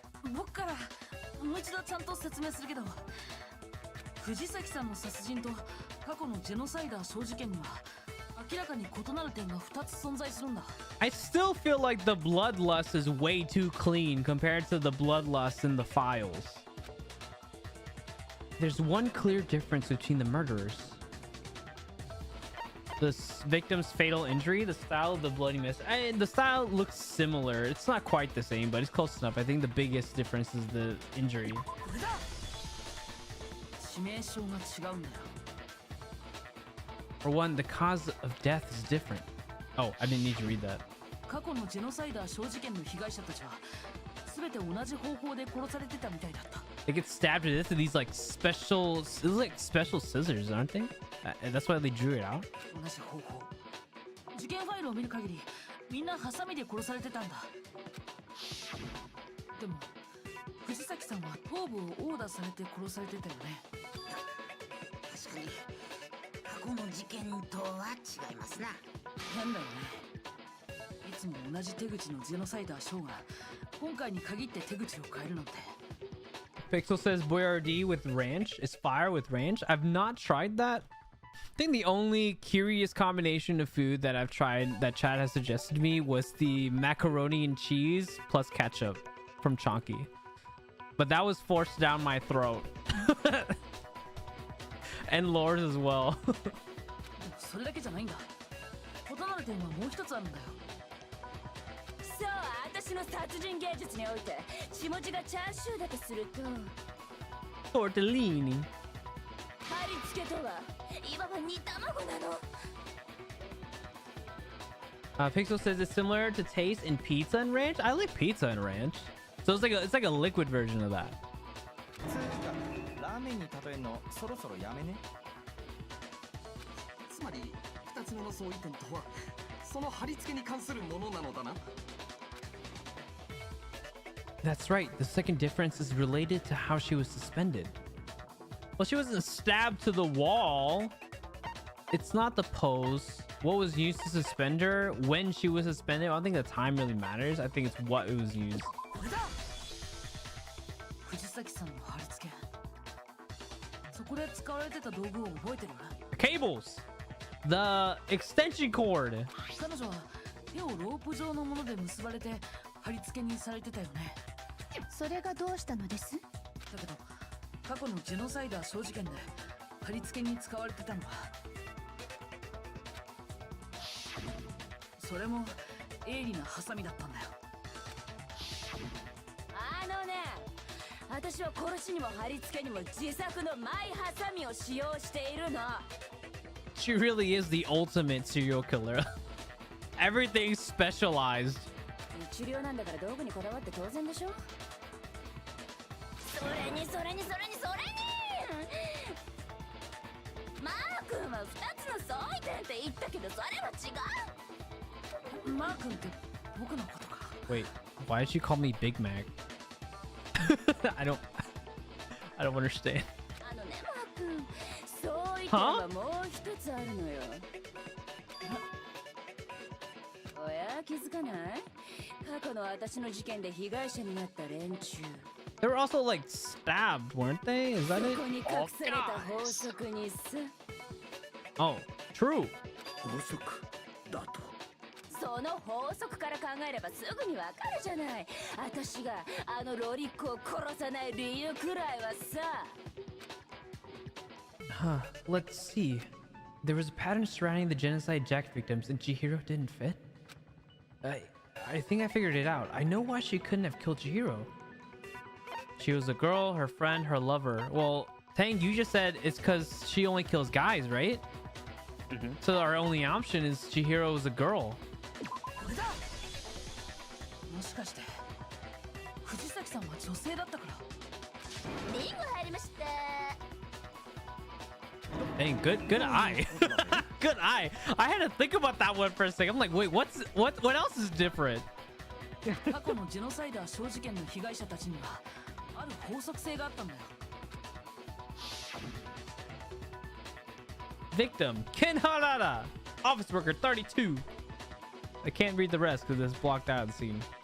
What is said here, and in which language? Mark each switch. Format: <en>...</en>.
<ja>僕からもう一度ちゃんと説明するけど、藤崎さんの殺人と過去のジェノサイダー小事件には明らかに異なる点が2つ存在するんだ。</ja> <en>I still feel like the bloodlust is way too clean compared to the bloodlust in the files. There's one clear difference between the murderers. The victim's fatal injury, the style of the bloody mess, and the style looks similar. It's not quite the same, but it's close enough. I think the biggest difference is the injury.</en> <ja>致命傷が違うんだよ。</ja> <en>For one, the cause of death is different. Oh, I didn't need to read that.</en> <ja>過去のジェノサイダー小事件の被害者たちは全て同じ方法で殺されてたみたいだった。</ja> <en>They get stabbed to death with these like special, this is like special scissors, aren't they? That's why they drew it out.</en> <ja>同じ方法。事件ファイルを見る限り、みんなハサミで殺されてたんだ。でも、藤崎さんは頭部を殴打されて殺されてたよね。確かに過去の事件とは違いますな。変だよね。いつも同じ手口のジェノサイダーショーが今回に限って手口を変えるなんて。</ja> <en>Pixel says Boyardee with ranch is fire with ranch. I've not tried that. I think the only curious combination of food that I've tried that Chad has suggested to me was the macaroni and cheese plus ketchup from Chonky. But that was forced down my throat. And Lord as well.</en> <ja>それだけじゃないんだ。異なる点はもう一つあるんだよ。そう、私の殺人芸術において血文字がチャーシューだとすると</ja> <en>Tortellini.</en> <ja>貼り付けとはいわば煮卵なの。</ja> <en>Pixel says it's similar to taste in pizza and ranch. I like pizza and ranch. So it's like a liquid version of that.</en> <ja>ラーメンに例えるのそろそろやめね。つまり2つ目の相違点とはその貼り付けに関するものなのだな。</ja> <en>That's right. The second difference is related to how she was suspended. Well, she wasn't stabbed to the wall. It's not the pose. What was used to suspend her when she was suspended? I don't think the time really matters. I think it's what it was used.</en> <ja>藤崎さんの貼り付け。そこで使われてた道具を覚えてる？</ja> <en>Cables. The extension cord.</en> <ja>彼女は手をロープ状のもので結ばれて貼り付けにされてたよね。それがどうしたのです？だけど過去のジェノサイダー小事件で貼り付けに使われてたのはそれも鋭利なハサミだったんだよ。あのね、私は殺しにも貼り付けにも自作のマイハサミを使用しているの。</ja> <en>She really is the ultimate serial killer. Everything's specialized.</en> <ja>一流なんだから道具にこだわって当然でしょ。それにそれにそれにそれにマー君は2つの相違点って言ったけどそれは違う。マー君って僕のことか。</ja> <en>Wait, why did she call me Big Mac? I don't understand.</en> <ja>あのねマー君、相違点はもう一つあるのよ。おや気づかない？過去の私の事件で被害者になった連中。</ja> <en>They were also like stabbed, weren't they? Is that it?</en> <ja>そこに隠された法則にさ。</ja> <en>Oh, true.</en> <ja>法則だと。その法則から考えればすぐにわかるじゃない。私があのロリックを殺さない理由くらいはさ。</ja> <en>Huh. Let's see. There was a pattern surrounding the genocide Jack victims, and Chihiro didn't fit. I think I figured it out. I know why she couldn't have killed Chihiro. She was a girl, her friend, her lover. Well, Tang, you just said it's because she only kills guys, right? Mm-hmm. So our only option is Chihiro is a girl.</en> <ja>もしかして藤崎さんは女性だったから。リング入りました。</ja> <en>Dang, good eye. Good eye. I had to think about that one for a second. I'm like, wait, what else is different?</en> <ja>過去のジェノサイダー小事件の被害者たちにはある法則性があったんだよ。</ja> <en>Victim, Ken Harada, office worker 32. I can't read the rest because it's blocked out of the scene.</en>